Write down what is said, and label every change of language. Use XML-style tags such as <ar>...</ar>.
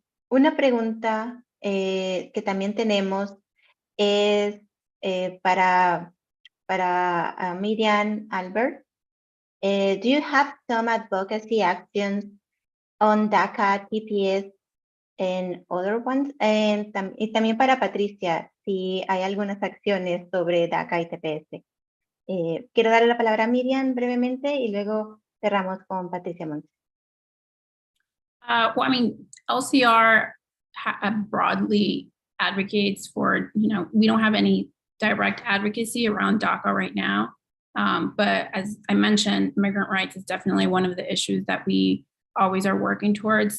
<es>Una pregunta que también tenemos es para Miriam Albert.</es> <en>Do you have some advocacy actions on DACA, TPS, and other ones?</en> <es>Y también para Patricia, si hay algunas acciones sobre DACA y TPS. Quiero darle la palabra a Miriam brevemente y luego cerramos con Patricia Montes.</es> <en>Well, I mean, LCR broadly advocates for, we don't have any direct advocacy around DACA right now. But as I mentioned, immigrant rights is definitely one of the issues that we always are working towards.</en>